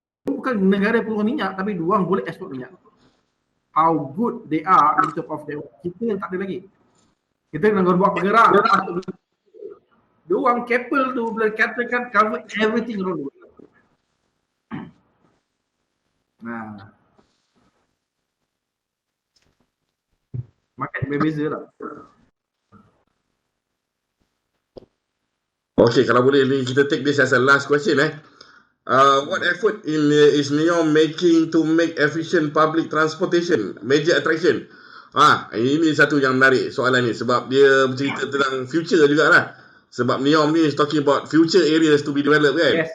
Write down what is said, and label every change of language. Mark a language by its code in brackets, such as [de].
[ms] Bukan negara peluang minyak, tapi diorang boleh ekspor minyak. [en] How good they are in terms of their, [ms] kita tak ada lagi. Kita kena buat pergerak. Diorang Keppel tu boleh katakan [en] cover everything around the world. [ms] Market berbeza lah. [en] Okay, [ms] kalau boleh ni kita [en] take this as a last question. What effort is NEOM making to make efficient public transportation major attraction? [ms] Ini satu yang menarik soalan ni sebab dia bercerita tentang future jugalah. Sebab [en] NEOM ni is talking about future areas to be developed kan?